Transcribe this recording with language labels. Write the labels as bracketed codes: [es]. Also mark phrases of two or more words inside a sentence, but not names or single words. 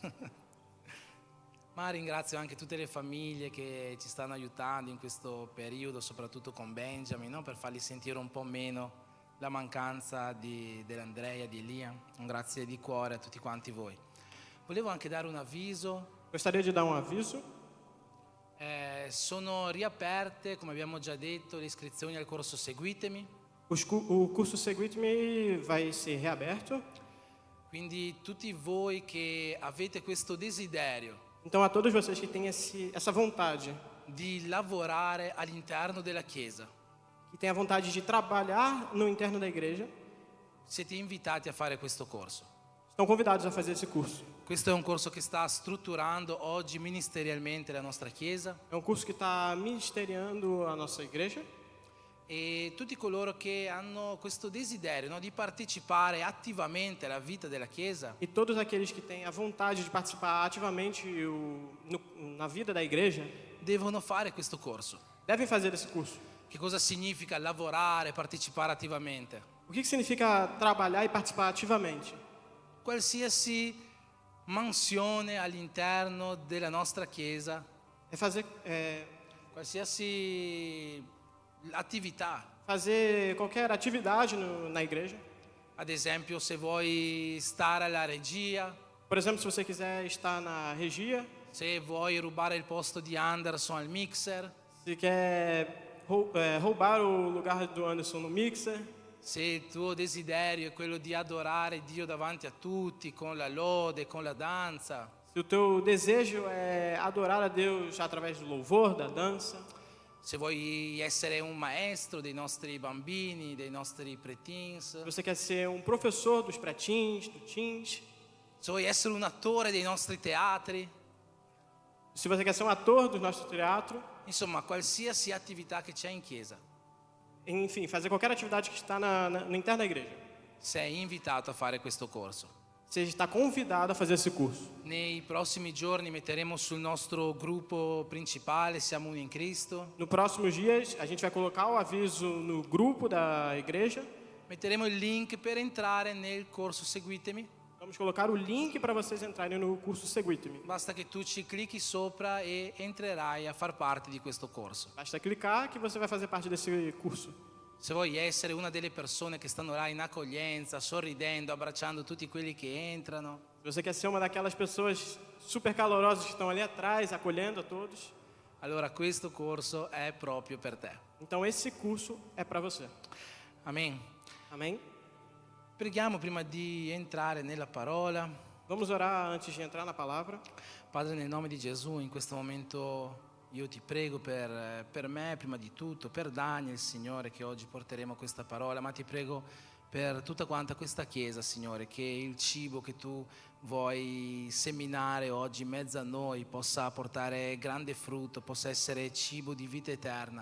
[it] Ma ringrazio anche tutte le famiglie che ci stanno aiutando in questo periodo, soprattutto con Benjamin, no? Per fargli sentire un po' meno la mancanza dell'Andrea, di Elia. Un grazie di cuore a tutti quanti voi. Volevo anche dare un avviso. [pt] Gostaria di dar um aviso. [it] Sono riaperte, come abbiamo già detto, le iscrizioni al corso Seguitemi. [pt] O curso Seguitemi vai ser reaberto. [it] Quindi tutti voi che avete questo desiderio [pt] Então, a todos vocês que têm essa vontade, [it] di lavorare all'interno della Chiesa, [pt] que têm a vontade de trabalhar no interno da igreja, [it] siete invitati a fare questo corso. [pt] estão convidados a fazer esse curso. [it] Questo è un corso che sta strutturando oggi ministerialmente la nostra Chiesa, [pt] É um curso que está ministeriando a nossa igreja. [it] e tutti coloro che hanno questo desiderio, no, di partecipare attivamente alla vita della Chiesa [pt] E todos aqueles que têm a vontade de participar ativamente na vida da igreja, [it] devono fare questo corso. [pt] devem fazer esse curso. [it] Che cosa significa lavorare, partecipare attivamente? [pt] O que significa trabalhar e participar ativamente? [it] Qualsiasi mansione all'interno della nostra Chiesa, [pt] É fazer, [it] qualsiasi attività. [pt] fazer qualquer atividade na igreja. [it] Ad esempio, se vuoi stare alla regia, [pt] Por exemplo, se você quiser estar na regia, [it] se vuoi rubare il posto di Anderson al mixer, [pt] se quer roubar o lugar do Anderson no mixer, [it] se il tuo desiderio è quello di adorare Dio davanti a tutti, con la lode, con la danza, [pt] se o teu desejo é adorar a Deus através do louvor, da dança, [it] se vuoi essere un maestro dei nostri bambini, dei nostri preteens, [pt] se você quer ser um professor dos preteens, do teens, [it] se vuoi essere un attore dei nostri teatri, [pt] se você quer ser um ator do nosso teatro, [it] insomma qualsiasi attività che c'è in chiesa. [pt] enfim, fazer qualquer atividade que está no interno da igreja. [it] Sei invitato a fare questo corso. [pt] Você está convidado a fazer esse curso. [it] Nei prossimi giorni metteremo sul nostro gruppo principale Siamo Uno in Cristo, [pt] Nos próximos dias, a gente vai colocar o aviso no grupo da igreja. [it] metteremo il link per entrare nel corso Seguitemi. [pt] Vamos colocar o link para vocês entrarem no curso Seguite-me. [it] Basta che tu ci clicchi sopra e entrerai a far parte di questo corso. [pt] Basta clicar que você vai fazer parte desse curso. [it] Se vuoi essere una delle persone che stanno là in accoglienza, sorridendo, abbracciando tutti quelli che entrano, [pt] Se você quer ser uma daquelas pessoas super calorosas que estão ali atrás, acolhendo a todos, [it] allora questo corso è proprio per te. [pt] então esse curso é para você. [it] Amen. [pt] Amém? [it] Preghiamo prima di entrare nella parola. [pt] Vamos orar antes de entrar na palavra. [it] Padre, nel nome di Gesù, in questo momento io ti prego per me, prima di tutto, per Daniel, Signore, che oggi porteremo questa parola, ma ti prego per tutta quanta questa Chiesa, Signore, che il cibo che tu vuoi seminare oggi in mezzo a noi possa portare grande frutto, possa essere cibo di vita eterna.